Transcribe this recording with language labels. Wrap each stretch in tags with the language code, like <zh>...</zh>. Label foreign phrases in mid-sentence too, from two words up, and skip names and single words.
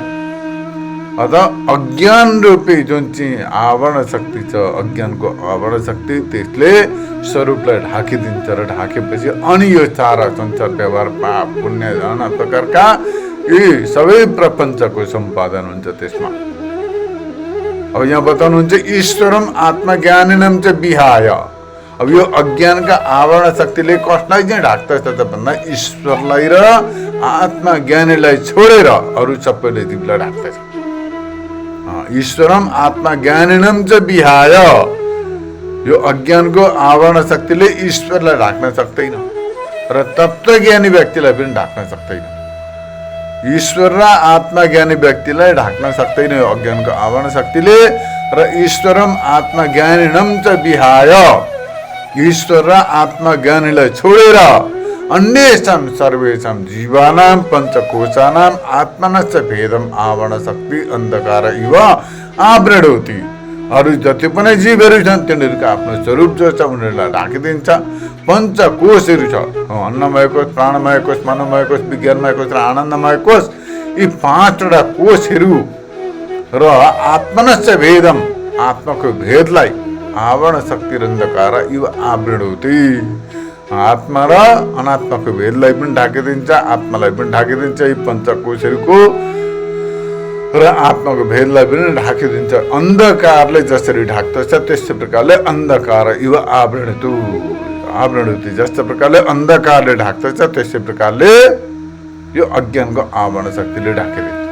<ne>अतः अज्ञान रूपी जुन चाहिँ आवरण शक्ति छ, अज्ञानको आवरण शक्ति, त्यसले स्वरूपलाई ढाकिदिन्छ। र ढाकेपछि अनि यो सारा संसार व्यवहार, पाप पुण्य, नाना प्रकारका यी सबै प्रपञ्चको सम्पादन हुन्छ त्यसमा। अब यहाँ बताउनुहुन्छ</ne> <sa>ईश्वरम आत्मज्ञानिनम च विहाय।</sa> <ne>अब यो अज्ञानका आवरण शक्तिले कसलाई चाहिँ ढाक्दछ त भन्दा ईश्वरलाई र आत्मज्ञानीलाई छोडेर अरू सबैले जीवलाई ढाक्दछ।</ne> <sa>ईश्वरम आत्मज्ञानिनम च विहाय।</sa> <ne>यो अज्ञानको आवरण शक्तिले ईश्वरलाई ढाक्न सक्दैन र तत्त्वज्ञानी व्यक्तिलाई पनि ढाक्न सक्दैन। ईश्वर र आत्मज्ञानी व्यक्तिलाई ढाक्न सक्दैन यो अज्ञानको आवरण शक्तिले।</ne> <sa>र ईश्वरम आत्मज्ञानिनम च विहाय,</sa> <ne>ईश्वर र आत्मज्ञानीलाई छोडेर</ne> <sa>अन्येषां सर्वेषां जीवानां पञ्चकोशानां आत्मनश्च भेदम आवरण शक्ति अन्धकार इव आवृणोति।</sa> <ne>अरू जति पनि जीवहरू छन् तिनीहरूको आफ्नो स्वरूप जो छ उनीहरूलाई ढाकिदिन्छ। पञ्चकोशहरू छ, अन्नमय कोश, प्राणमय कोश, मनोमय कोश, विज्ञानमय कोश र आनन्दमय कोश। यी 5वटा कोशहरू र</ne> <sa>आत्मनश्च भेदम,</sa> <ne>आत्माको भेदलाई</ne> <sa>आवरण शक्ति अन्धकार इव आवृणोति।</sa> <ne>आत्मा र अनात्माको भेदलाई पनि ढाकिदिन्छ, आत्मालाई पनि ढाकिदिन्छ। यी पञ्चकोशहरूको र आत्माको भेदलाई पनि ढाकिदिन्छ। अन्धकारले जसरी ढाक्दछ त्यस्तै प्रकारले</ne> <sa>अन्धकार इव आवृणतु,</sa> <ne>आवरण होती जस्तो प्रकारले अन्धकारले ढाक्दछ त्यसै प्रकारले यो अज्ञानको आवरण शक्तिले ढाकिदिन्छ।</ne>